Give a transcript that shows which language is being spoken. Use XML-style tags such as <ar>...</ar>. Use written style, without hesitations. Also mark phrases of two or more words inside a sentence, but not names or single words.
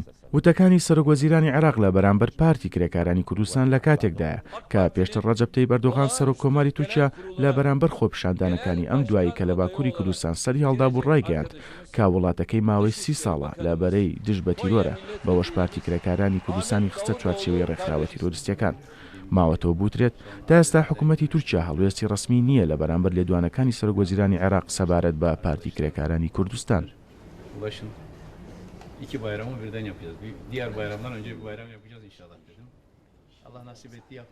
<ckb>وتەکانی سەرۆکوەزیرانی عێراق لە بەرامبەر پارتی کرێکارانی کوردستان لە کاتێکدایە کە پێشتر ڕەجەب تەیب ئەردۆغان سەرۆککۆماری تورکیا لە بەرامبەر خۆپیشاندانەکانی ئەم دوایی کە لە باکووری کوردستان سەری هەڵدا بوو ڕایگەیاند کە وڵاتەکەی ماوەی 30 ساڵە لە بەرەی دژ بە تیرۆرە بەوەش پارتی کرێکارانی کوردستانی خستە چوارچێوەی ڕێکخراوە تیرۆریستیەکان. ماوەتەوە بوترێت تا ئێستا حکوومەتی تورکیا هەڵوێستی ڕسمی نییە لە بەرامبەر لێدوانەکانی سەرۆکوەزیرانی عێراق سەبارەت بە پارتی کرێکارانی کوردستان.</ckb> <tr>İki bayramı birden yapacağız. Diğer bayramdan önce bir bayram yapacağız inşallah dedim. Allah nasip etti yaptık.</tr>